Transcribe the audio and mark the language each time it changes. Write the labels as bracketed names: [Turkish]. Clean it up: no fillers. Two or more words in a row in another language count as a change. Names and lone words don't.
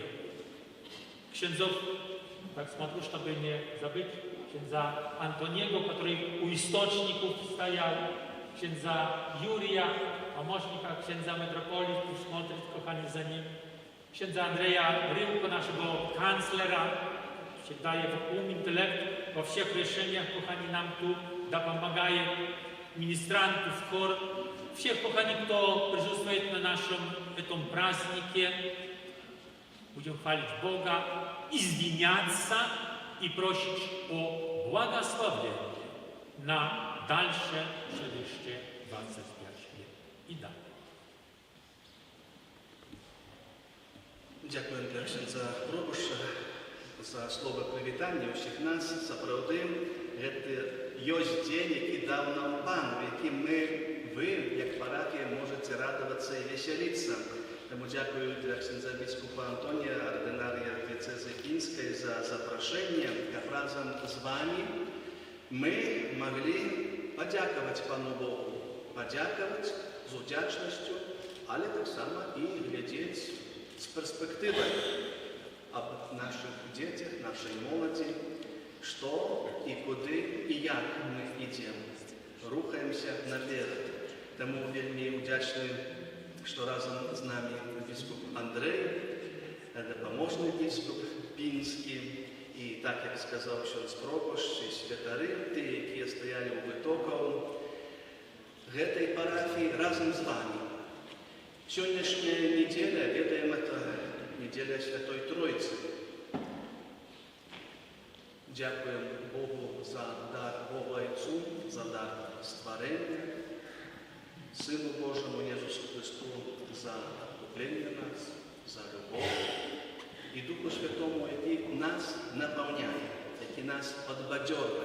[Russian] Księdzów, так смотрю, чтобы не забыть, [Polish] księdza Antoniego, [Russian] который у источников стоял, księdza Юрия, помощника [Polish] księdza metropolitu, [Russian] смотрит, kochani, за ним, [Polish] księdza Andrzeja Rybko, naszego kanclera, [Russian] всегда его ум, интеллект во всех решениях, kochani, нам тут допомагает, министрантов, хор, всех, kochani, кто присутствует на нашем этом празднике. Будем хвалить Бога, извиняться и просить о благословении на дальше следующие 25 лет. И да. [Ukrainian] Дякую, księdza Пробуша, за слово привітання усіх нас. [Belarusian] Сапраўды, гэта ёсць дзень, які даў нам Пан, в якім вы, як парафія, можете радавацца і весяліцца. Таму дзякую [Ukrainian] для księdza біскупа Антонія, ординарія дієцези Пінської, за запрошення, каб разом з вами мы могли подякувати Пану Богу, подякувати з удячністю, але так само і глядіти з перспективою об наших дітях, нашій молоді, що і куди і як ми йдемо, рухаємося наперед. Тому вельми вдячний, що разом з нами біскуп Андрей, допоможний біскуп Пінський, і так, як сказав ksiądz Пробуш, і святари, ті, які стояли у витоках гэтай парафії разом з вами. Сьогоднішня неділя, ведаємо, це неділя Святої Троїці. Дякуємо Богу за дар Богу Отцу, за дар створення, Сину Божому Ісусу Христу за відкуплення нас, за любов і Духу Святому, який нас наповняє, який нас підбадьорює.